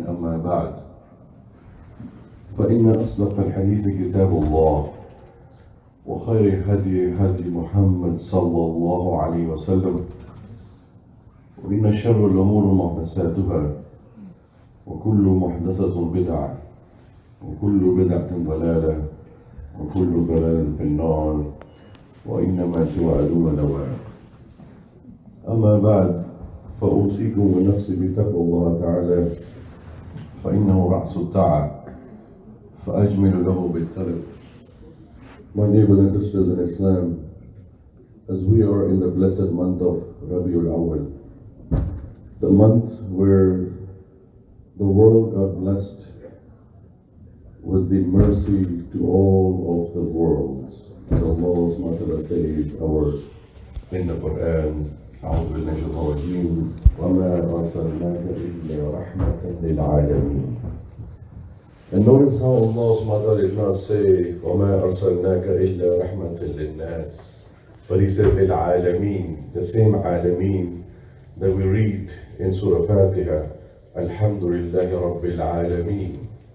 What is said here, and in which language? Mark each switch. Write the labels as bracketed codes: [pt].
[ar] أما بعد فإن أصدق الحديث كتاب الله وخير هدي محمد صلى الله عليه وسلم وإن شر الأمور محدثاتها وكل محدثة بدعة وكل بدعة ضلالة وكل ضلالة في النار وإنما توعدون لواقع. أما بعد فأوصيكم ونفسي بتقوى الله تعالى فإنه رأس التعب فأجمل له بالطلب. [en] My dear brothers and sisters in Islam, as we are in the blessed month of Rabiul Awwal, the month where the world got blessed with the mercy to all of the worlds. And Allah subhanahu wa ta'ala says in the Quran, [ar] أعوذ بالله من الشيطان الرجيم وما أرسلناك إلا رحمة للعالمين. [en] And notice how Allah subhanahu wa ta'ala did not say [ar] وما أرسلناك إلا رحمة للناس, [en] but He said للعالمين, the same عالمين that we read in Surah Fatiha, [ar] Alhamdulillahi Rabbil Alameen.